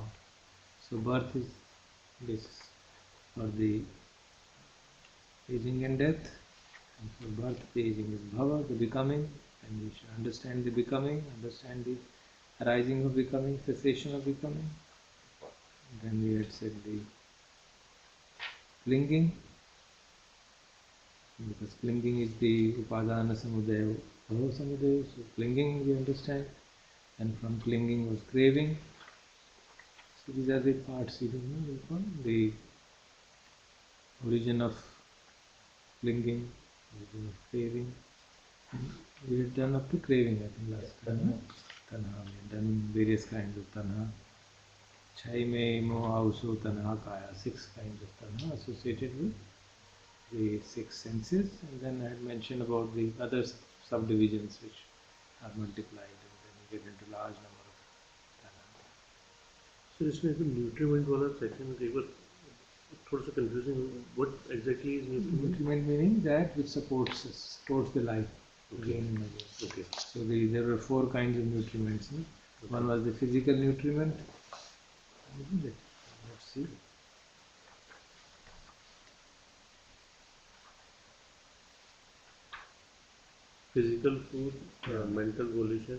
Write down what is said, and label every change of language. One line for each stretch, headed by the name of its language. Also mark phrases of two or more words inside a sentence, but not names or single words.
English: So birth is this for the aging and death, and for birth the aging is bhava, the becoming, and we should understand the becoming, understand the arising of becoming, cessation of becoming. Then we had said the clinging, because clinging is the
Pali: upadana samudaya, bhava samudaya,
English: so clinging we understand, and from clinging was craving, So these are the parts you don't know, the origin of clinging, origin of craving. We had done up to craving, I think, last time. No? Tanha, we had done various kinds of tanha.
Pali: Chai me mo auso tanha kaya,
English: 6 kinds of tanha associated with the 6 senses, and then I had mentioned about the other subdivisions which are multiplied, and then you get into large number of tanha.
Hindi: So इसमें जो nutriment वाला section एक बार थोड़ा सा confusing है.
English: What exactly is nutriment? Nutriment meaning that which supports us, supports the life. Okay. Again and again. Okay. So there were 4 kinds of nutriments. No? Okay. One was the physical nutriment. Isn't it? Let's see. Physical food, mental volition,